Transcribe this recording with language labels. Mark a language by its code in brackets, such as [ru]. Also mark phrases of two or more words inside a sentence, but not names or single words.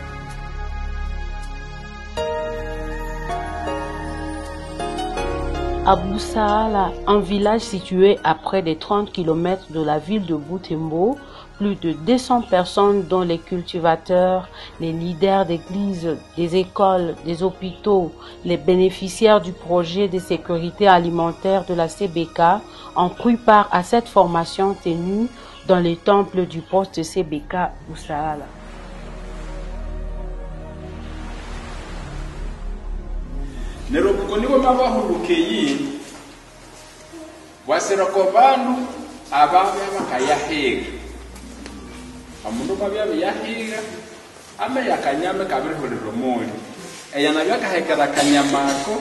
[fr] À Boussaala, un village situé à près de 30 km de la ville de Butembo, plus de 200 personnes dont les cultivateurs, les leaders d'églises, des écoles, des hôpitaux, les bénéficiaires du projet de sécurité alimentaire de la CBK ont pris part à cette formation tenue dans les temples du poste CBK Boussaala. [nnb] Nerokoniwe mabahulukeyi wasirako bandu ababe bakayahiga amundu mabyabe yahiga ame yakanyame kabirihuliro muli eyana byakahekera kanyamako